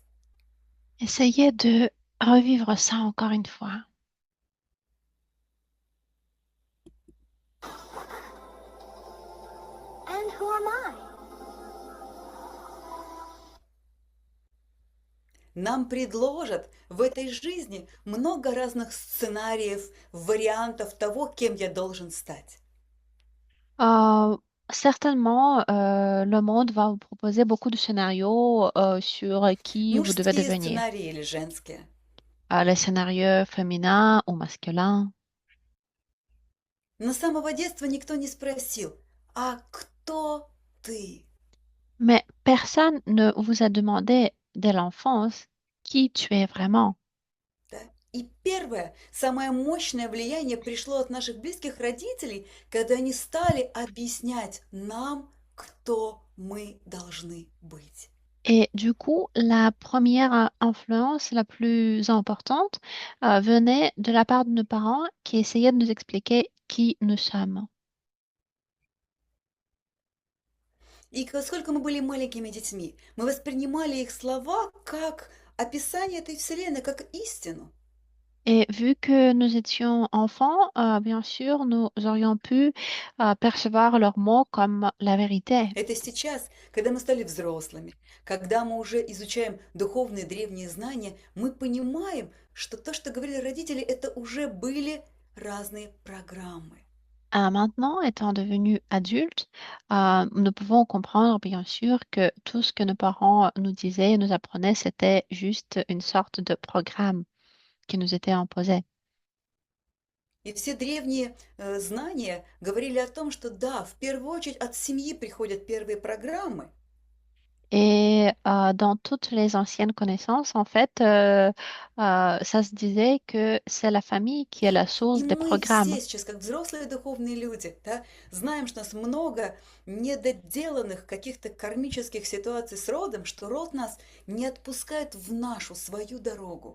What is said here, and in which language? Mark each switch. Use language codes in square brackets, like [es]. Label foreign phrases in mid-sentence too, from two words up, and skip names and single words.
[fr] Essayez de revivre ça encore une fois. [en] And who am I? [ru] Нам предложат в этой жизни много разных сценариев, вариантов того, кем я должен стать. [fr] Euh, Certainement, le monde va vous proposer beaucoup de scénarios sur qui vous devez [ru] Мужские [fr] devenir. [ru] сценарии или женские. [fr] Les scénarios féminins ou masculins. [ru] Но с самого детства никто не спросил, а кто ты? [fr] Mais personne ne vous a demandé dès l'enfance qui tu es vraiment. [ru] Да? И первое, самое мощное влияние пришло от наших близких родителей, когда они стали объяснять нам, кто мы должны быть. [fr] Et du coup, la première influence la plus importante venait de la part de nos parents qui essayaient de nous expliquer qui nous sommes. [ru] И сколько мы были маленькими детьми, мы воспринимали их слова как описание этой вселенной, как истину. [fr] Et vu que nous étions enfants, bien sûr, nous aurions pu percevoir leurs mots comme la vérité. [ru] Это сейчас, когда мы стали взрослыми, когда мы уже изучаем духовные древние знания, мы понимаем, что то, что говорили родители, это уже были разные программы. [fr] Maintenant, étant devenus adultes, nous pouvons comprendre, bien sûr, que tout ce que nos parents nous disaient et nous apprenaient, c'était juste une sorte de programme qui nous était imposé. [ru] И все древние знания говорили о том, что да, в первую очередь от семьи приходят первые программы. [fr] Et dans toutes les anciennes connaissances, en fait, ça se disait que c'est la famille qui est la [ru] И [fr] source des [ru] мы [fr] programmes. [ru] все сейчас, как взрослые духовные люди, да, знаем, что у нас много недоделанных каких-то кармических ситуаций с родом, что род нас не отпускает в нашу, свою дорогу.